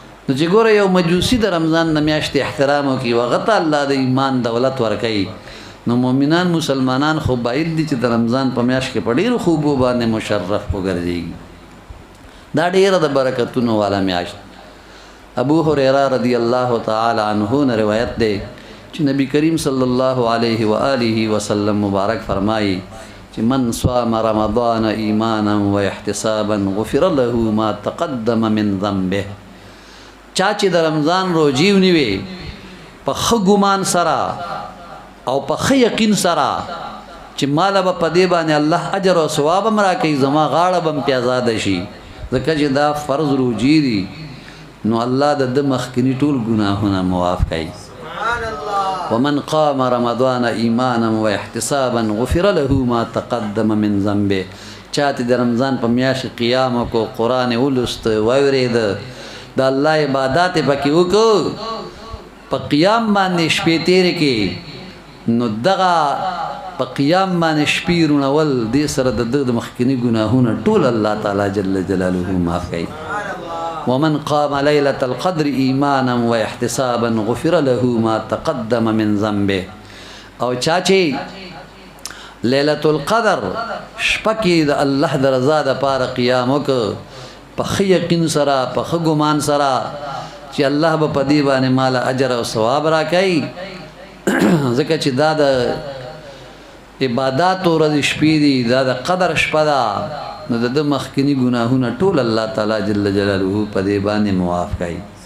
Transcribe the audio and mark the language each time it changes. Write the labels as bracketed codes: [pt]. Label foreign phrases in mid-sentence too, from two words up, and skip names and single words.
[ps] نو چې ګوره یو مجوسی د رمضان د میاشتې احترام وکړي وغته الله د ایمان دولت ورکوي نو مؤمنان مسلمانان خو باید دي چې د رمضان په میاشت کې په ډېرو خوبو باندې مشرف وګرځېږي دا ډېره د برکتونو والا میاشت ابو هريره رضی الله تعالی عنه نه روایت دی چې نبی کریم صلی الله علیه و آله وسلم مبارک فرمایي چې من [ar] صام رمضان ایمانا و احتسابا غفر له ما تقدم من ذنبه [ps] چا چې د رمضان روزي ونیوي په ښه ګمان سره او په ښه یقین سره چې ماله به په دې باندې الله اجر او ثواب هم راکوي زما غاړه به هم پې ازاده شي ځکه چې دا فرض روزي دي نو الله د ده مخکیني ټول ګناهونه معاف کوي [ar] ومن قام رمضان ایمانا و احتسابا غفر له ما تقدم من ذنبه [ps] چا چې د رمضان په میاشت قیام وکړو قرآن ولوست واورېده د الله عبادات پکې وکړو په قیام باندې شپې تېرې کې نو دغه په قیام باندې شپې روڼول دې سره د ده د مخکیني ګناهونه ټول الله تعالی جل جلاله معاف کوي [ar] ومن قام ليلة القدر ایمانا و احتسابا غفر له ما تقدم من ذنبه [ps] او چا چې لیلة القدر شپه کې د الله د رضا دپاره قیام وکړ په ښه یقین سره په ښه ګمان سره چې الله به په دې باندې ماله اجر او ثواب راکوي ځکه چې دا د عباداتو ورځې شپې دي دا د قدر شپه ده نو د ده مخکیني ګناهونه ټول الله تعالی جل جلاله په دې باندې معاف کوي